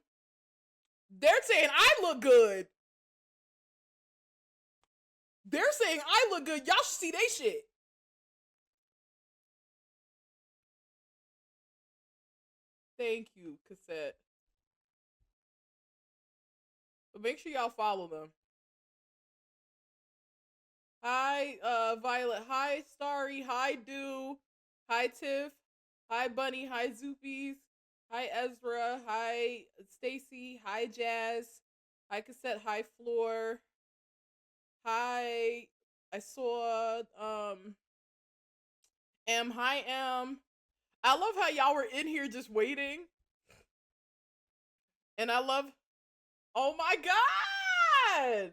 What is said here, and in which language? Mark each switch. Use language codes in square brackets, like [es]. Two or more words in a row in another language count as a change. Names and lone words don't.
[en] They're saying I look good. They're saying I look good. Y'all should see they shit. Thank you, Cassette. But make sure y'all follow them. Hi, Violet. Hi, Starry. Hi, Dew. Hi, Tiff. Hi, Bunny. Hi, Zoopies. Hi, Ezra. Hi, Stacy. Hi, Jazz. Hi cassette, hi floor. Hi. I saw hi I love how y'all were in here just waiting. And I love oh my god!